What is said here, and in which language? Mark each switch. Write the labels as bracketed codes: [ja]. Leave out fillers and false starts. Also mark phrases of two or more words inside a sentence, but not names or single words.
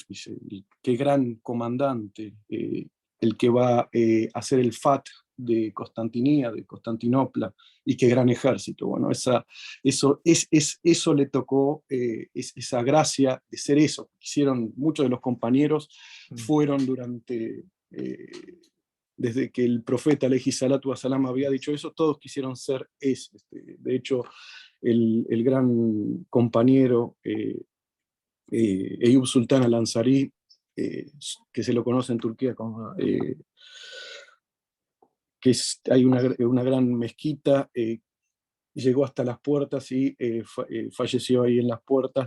[es] Dice: qué gran comandante, el que va a hacer el Fath de Constantinopla, y qué gran ejército. Bueno, eso le tocó, esa gracia de ser eso. Hicieron, muchos de los compañeros fueron desde que el profeta [ar] عليه الصلاة والسلام [es] había dicho eso, todos quisieron ser eso. De hecho, el gran compañero Eyüp Sultan al-Ansari, que se lo conoce en Turquía como, hay una gran mezquita, llegó hasta las puertas y falleció ahí en las puertas.